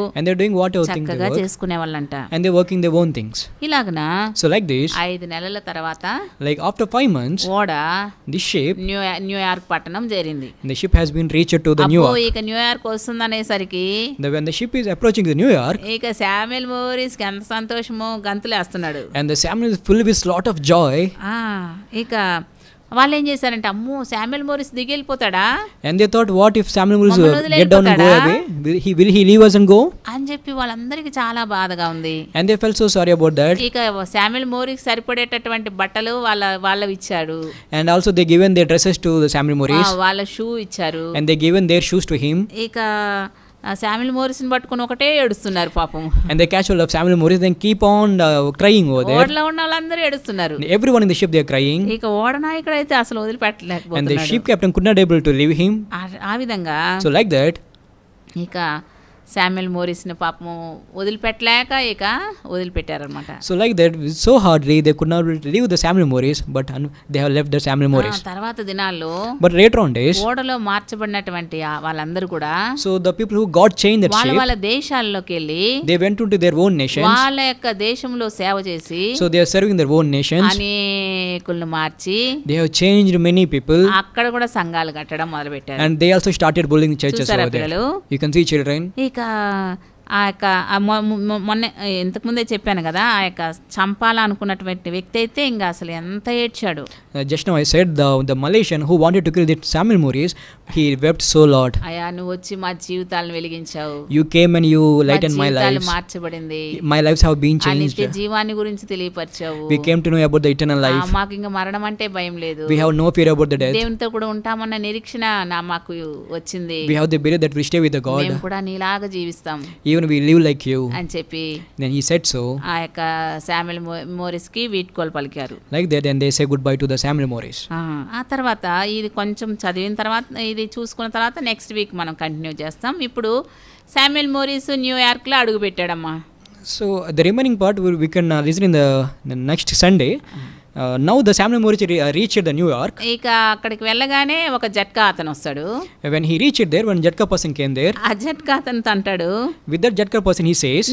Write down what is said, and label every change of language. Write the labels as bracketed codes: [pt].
[en] and they're doing whatever thing they [te] చక్కగా [en] work, [te] చేసుకునే వాళ్ళంట. [en] and they're working their own things. [te] ఇలాగన [en] So like this, [te] 5 నెలల తర్వాత [en] like after 5 months, [te] ఓడ [en] this ship, [te] New York పట్టణం చేరింది. [en] the ship has been reached to the New York. [te] ఇక New York వస్తుందనేసరికి [en] When the ship is approaching the New York, [te] ఇక Samuel మోరిస్కి ఎంత సంతోషమో గంతులేస్తున్నాడు. [en] and the Samuel is full with lot of joy, [te] ఇక వాళ్ళు ఏం చేశారంటే, అమ్మో శామ్యూయల్ మోరిస్ దిగి వెళ్ళిపోతాడా [en] and they thought, what if Samuel will [te] మమ్మల్ని [en] get down and go away? Will he leave us and go? [te] అని చెప్పి వాళ్ళందరికీ చాలా బాధగా ఉంది. [en] And they felt so sorry about that. [te] ఇక శామ్యూయల్ మోరిస్ సరిపడేటటువంటి బట్టలు వాళ్ళవి ఇచ్చాడు, [en] And also they given their dresses to the Samuel Morris, [te] వాళ్ళ షూ ఇచ్చారు. [en] and they given their shoes to him. [te] ఇక శామ్యూయల్ మోరిస్ని పట్టుకుని ఒకటే ఏడుస్తున్నారు పాపం. [en] And the casual of Samuel Morris then keep on crying over there. [te] ఓడలో ఉన్న వాళ్ళందరూ ఏడుస్తున్నారు. [en] Everyone in the ship they are crying. [te] ఇక ఓడ నాయకుడు అయితే అసలు [en] And the [te] వదిలిపెట్టలేకపోతున్నాడు. [en] ship captain could not able to leave him. [te] ఆ విధంగా [en] So like that, [te] ఇక శామ్యూయల్ మోరిస్ని పాపము ఇక వదిలిపెట్టారనమాట. [en] so like that, so hardly they could not leave the Samuel Morris, but they have left the Samuel Morris. [te] తర్వాత దినాల్లో [en] But later on days, [te] ఓడలో మార్చబడినటువంటి వాళ్ళందరూ కూడా [en] so the people who got changed that ship, [te] వాళ్ళ దేశాల్లోకి వెళ్ళి [en] they went into their own nations. [te] వాళ్ళ యొక్క దేశంలో సేవ చేసి [en] So they are serving their own nations. [te] అనేకులను మార్చి [en] They have changed many people, [te] అక్కడ కూడా సంఘాలు కట్టడం మొదలు పెట్టారు. [en] and they also started building churches [te] చూసారా [en] over there. [te] పిల్లలు? [en] You can see children. [te] ఇక ఆ యొక్క మొన్న ఇంతకుముందే చెప్పాను కదా, ఆ యొక్క చంపాలనుకున్నటువంటి వ్యక్తి అయితే ఇంకా అసలు ఎంత ఏడ్చాడు. [en] Just now I said the Malaysian who wanted to kill the Samuel Morris, he wept so lot. [te] అయ్యా నువ్వు వచ్చి మా జీవితాలను వెలిగించావు, [en] You came and you lightened my lives. [te] మార్చబడింది, [en] My lives have been changed. [te] నిత్య జీవాన్ని గురించి తెలియపరిచావు. [en] We came to know about the eternal life. [te] మాకు ఇంకా మరణం అంటే భయం లేదు, [en] We have no fear about the death. [te] దేవునితో కూడా ఉంటామన్న నిరీక్షణ మాకు వచ్చింది. [en] We have the belief that we stay with the God. [te] మేము కూడా నీలాగా జీవిస్తాం [en] Even we live like you. [te] అని చెప్పి [en] Then he said so. [te] ఆ యొక్క శామ్యూయల్ మోరిస్కి వీడ్కోలు పలికారు. [en] Like that, and they say goodbye to the Samuel Morris. [te] ఆ తర్వాత ఇది కొంచెం చదివిన తర్వాత, ఇది చూసుకున్న తర్వాత నెక్స్ట్ వీక్ మనం కంటిన్యూ చేస్తాం. ఇప్పుడు శామ్యూయల్ మోరిస్ న్యూయార్క్లో అడుగు పెట్టాడమ్మా. [en] So the remaining part we can listen in the next Sunday. Now the Samuel Morris reached the New York. [te] ఇక అక్కడికి వెళ్ళగానే ఒక జట్కా అతను వస్తాడు. [en] When he reached there, one Jatka person came there. [te] ఆ జట్కా అతను అంటాడు, [en] With that Jatka person he says,